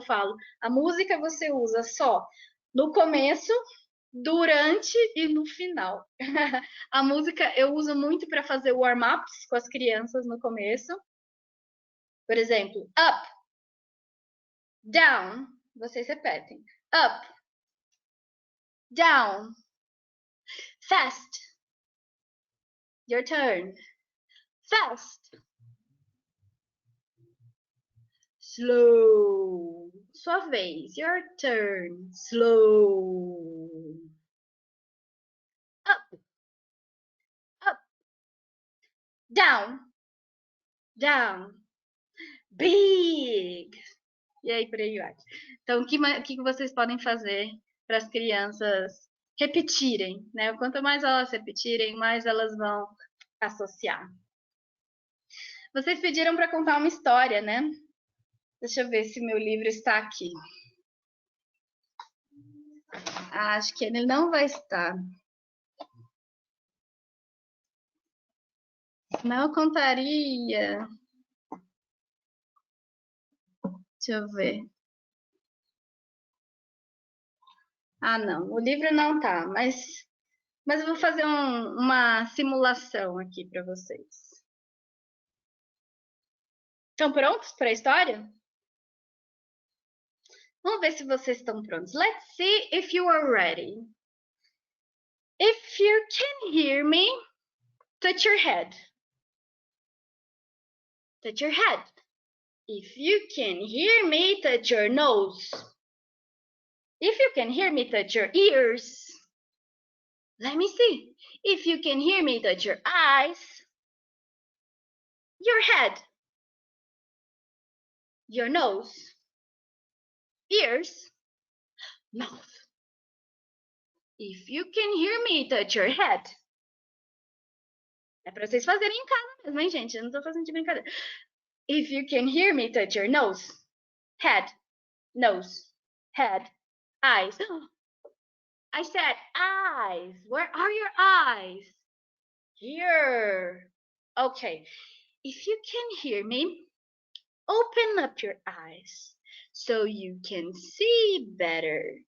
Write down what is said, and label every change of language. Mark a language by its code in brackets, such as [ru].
[pt] Eu falo, a música você usa só no começo, durante e no final. A música eu uso muito para fazer warm-ups com as crianças no começo. Por exemplo, [en] up, down, [pt] vocês repetem. [en] Up, down, fast, your turn, fast, slow, [pt] sua vez, [en] your turn, slow, up, up, down, down, big. [pt] E aí, por aí vai. Então, o que vocês podem fazer para as crianças repetirem, né? Quanto mais elas repetirem, mais elas vão associar. Vocês pediram para contar uma história, né? Deixa eu ver se meu livro está aqui. Acho que ele não vai estar. Não, eu contaria. Deixa eu ver. Ah, não. O livro não tá, mas eu vou fazer uma simulação aqui para vocês. Estão prontos para a história? Vamos ver se vocês estão prontos. [en] Let's see if you are ready. If you can hear me, touch your head. Touch your head. If you can hear me, touch your nose. If you can hear me, touch your ears. Let me see. If you can hear me, touch your eyes. Your head. Your nose. Ears. Mouth. If you can hear me, touch your head. [pt] É para vocês fazerem em casa mesmo, hein, gente? Eu não tô fazendo de brincadeira. [en] If you can hear me, touch your nose. Head. Nose. Head. Eyes. I said eyes. Where are your eyes? Here. Okay. If you can hear me, open up your eyes so you can see better.